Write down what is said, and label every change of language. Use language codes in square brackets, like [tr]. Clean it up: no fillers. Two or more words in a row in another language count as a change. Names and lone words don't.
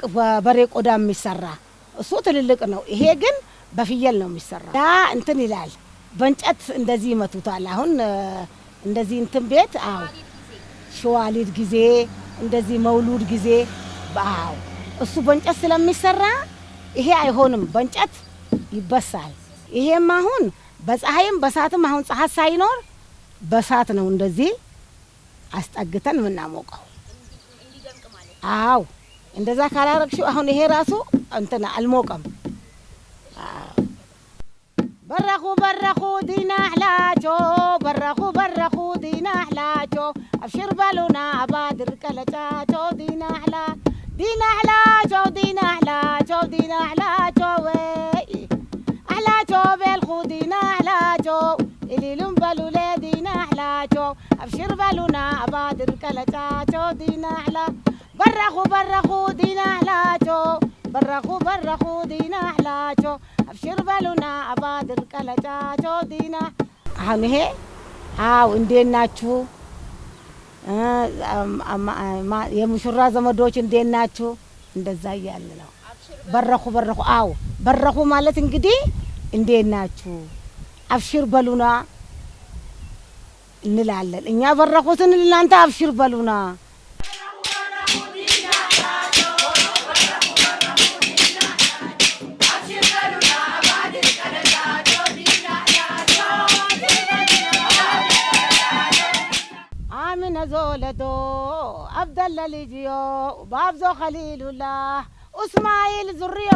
[am] በሬ ቆዳ የሚሰራ እሱ ትልልቅ ነው ይሄ ግን በፍየል ነው የሚሰራ ያ እንትን ይላል በእንጨት እንደዚህ ይመቱታል አሁን እንደዚህ እንትን ቤት አው ሸዋሊድ ጊዜ እንደዚህ መውሉድ ጊዜ ባው እሱ በእንጨት ስለሚሰራ ይሄ አይሆንም በእንጨት ይበሳል ይሄም አሁን በፀሐይም በሳትም አሁን ፀሐይ ሳይኖር በሳት ነው እንደዚህ አስጠግተን ምናሞቀው አው እንደዛ ካላረግሽው አሁን ይሄ ራሱ እንትና አልሞቀም [har] በረኹ ዲና አህላቾ በረኹ ዲና አህላቾ አብሽር በሉና አባድር ቀለጫቾ ዲና አህላቾ ዲና አህላቾ ወይ አህላቾ በልኹ ዲና አህላቾ ኢሊሉም በሉሌ ዲና አህላቾ አብሽር በሉና አባድር ቀለጫቾ ዲና አህላ በረኹ ዲና አህላቾ በረኹ ዲና አህላቾ አብሽር በሉና አባድር ቀለጫቾ ዲና [am] አሁን ይሄ አው እንዴት ናችሁ የሙሽራ ዘመዶች እንዴት ናችሁ እንደዛ ያለ ነው በረኹ አው በረኹ ማለት እንግዲህ እንዴት ናችሁ [har] አብሽር በሉና [am] እንላለን እኛ በረኹትን እናንተ [har] አብሽር በሉና نزولدو عبد الله لجيو بابزو خليل الله اسماعيل زريو